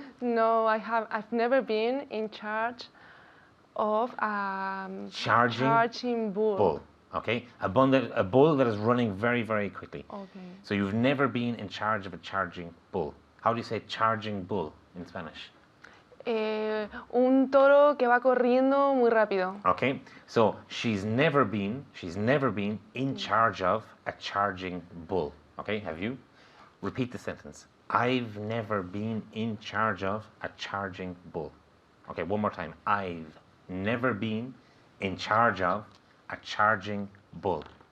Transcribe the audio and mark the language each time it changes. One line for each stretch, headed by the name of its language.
English: No, I've never been in charge of a charging bull. Okay? A bull that is running very, very quickly. Okay. So you've never been in charge of a charging bull. How do you say charging bull in Spanish?
Spanish: Un toro que va corriendo muy rápido.
English: Okay, so she's never been in charge of a charging bull. Okay, have you? Repeat the sentence. I've never been in charge of a charging bull. Okay, one more time. I've never been in charge of a charging bull.